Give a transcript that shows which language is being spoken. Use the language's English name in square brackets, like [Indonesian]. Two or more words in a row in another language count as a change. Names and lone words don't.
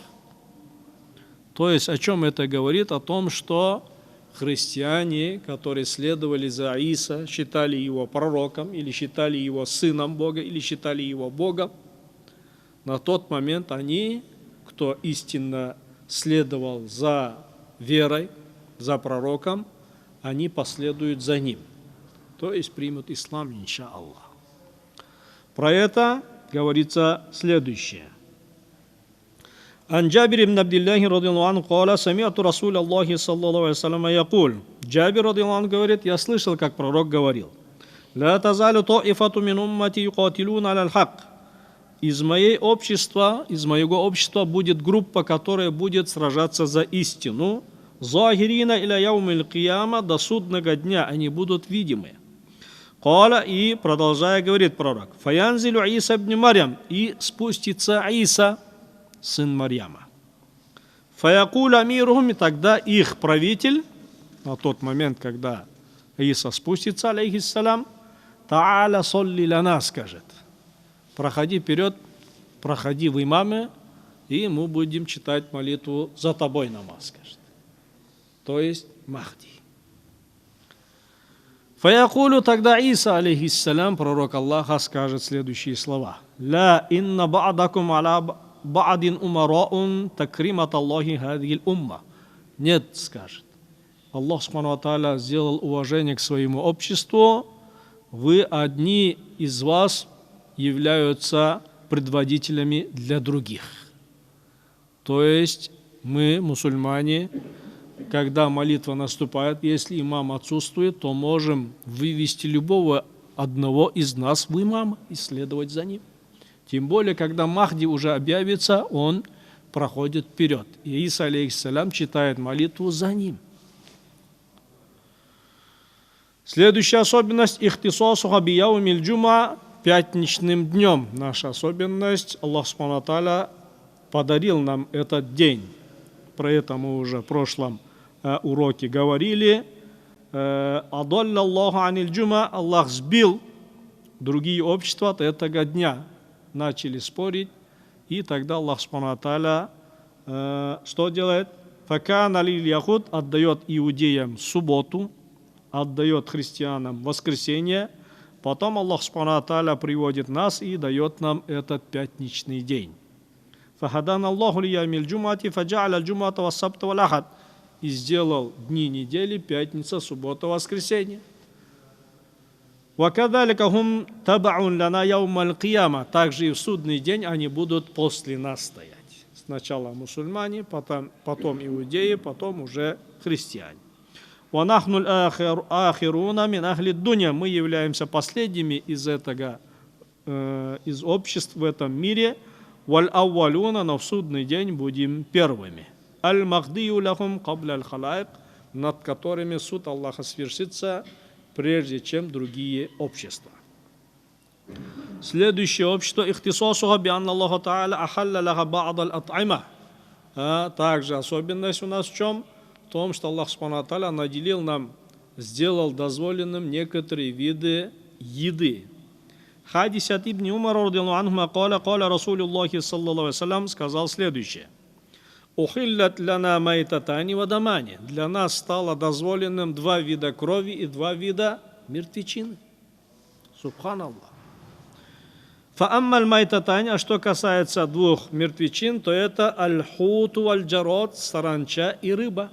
[Russian] То есть о чем это говорит? О том, что христиане, которые следовали за Иса, считали его пророком, или считали его сыном Бога, или считали его Богом, на тот момент они, кто истинно следовал за верой, за пророком, они последуют за ним, то есть примут ислам, [Arabic] إن شاء الله. [Russian] Про это говорится следующее. [Arabic] عن جابر بن عبد الله رضي الله عنه قال سمعت رسول الله صلى الله عليه وسلم يقول. [Russian] Джабир [Arabic] رضي الله عنه [Russian] говорит, я слышал, как пророк говорил: [Arabic] «لا تزال طائفة من أمتي يقاتلون على الحق». [Russian] из моего общества будет группа, которая будет сражаться за истину. [Arabic] ظاهرين إلى يوم القيامة, [Russian] до судного дня они будут видимы. Каля, и продолжая говорит пророк, [Arabic] فينزل عيسى ابن مريم, [Russian] и спустится Иса, сын Марьяма. [Arabic] فيقول أميرهم, [Russian] и тогда их правитель, на тот момент, когда Иса спустится, алейхиссалям, [Arabic] تعال صل لنا, [Russian] скажет, проходи вперед, проходи в имаме, и мы будем читать молитву за тобой намаз, скажет. То есть Махди. Фаякулю, тогда Иса, алейхиссалям, пророк Аллаха, скажет следующие слова. [Arabic] لا إن بعضكم على بعض أمراء تكرمة الله هذه الأمة. [Russian] Нет, скажет. [Arabic] الله سبحانه وتعالى [Russian] сделал уважение к своему обществу. Вы одни из вас являются предводителями для других. То есть мы, мусульмане, когда молитва наступает, если имам отсутствует, то можем вывести любого одного из нас в имам и следовать за ним. Тем более, когда Махди уже объявится, он проходит вперед. И Иса, алейхиссалям, читает молитву за ним. Следующая особенность – [Arabic] اختصاصها بيوم الجمعة, [Russian] пятничным днем. Наша особенность – [Arabic] الله سبحانه وتعالى [Russian] подарил нам этот день. Про это мы уже в прошлом уроке говорили. [Arabic] أضل الله عن الجمعة, [Russian] Аллах сбил другие общества от этого дня. Начали спорить, и тогда [Arabic] الله سبحانه وتعالى [Russian] что делает? [Arabic] فكان لليهود, [Russian] отдает иудеям субботу, отдает христианам воскресенье, потом [Arabic] الله سبحانه وتعالى [Russian] приводит нас и дает нам этот пятничный день. [Arabic] فهدانا الله ليوم الجمعة فجعل الجمعة والسبت والأحد, [Russian] и сделал дни недели пятница, суббота, воскресенье. [Arabic] وكذلك هم تبع لنا يوم القيامة, [Russian] также и в судный день они будут после нас стоять. Сначала мусульмане, потом иудеи, потом уже христиане. [Arabic] ونحن الآخرون من أهل الدنيا, [Russian] мы являемся последними из обществ в этом мире. [Arabic] والأولون, [Russian] но в судный день будем первыми. [Arabic] المقضي لهم قبل الخلائق, [Russian] над которыми суд Аллаха свершится, прежде чем другие общества. Следующее общество – [Arabic] اختصاصها بأن الله تعالى أحل لها بعض الأطعمة. [Russian] Также особенность у нас в чем? В том, что [Arabic] الله سبحانه وتعالى [Russian] наделил нам, сделал дозволенным некоторые виды еды. Хадис от [Arabic] ابن عمر رضي الله عنهما قال رسول الله صلى الله عليه وسلم, [Russian] сказал следующее. [Arabic] أحلت لنا ميتتان ودمان. [Russian] Для нас стало дозволенным 2 вида крови и 2 вида мертвечины. [Arabic] Субханаллах. فأما الميتتان, [Russian] а что касается 2 мертвечин, то это [Arabic] الحوت والجراد, [Russian] саранча и рыба.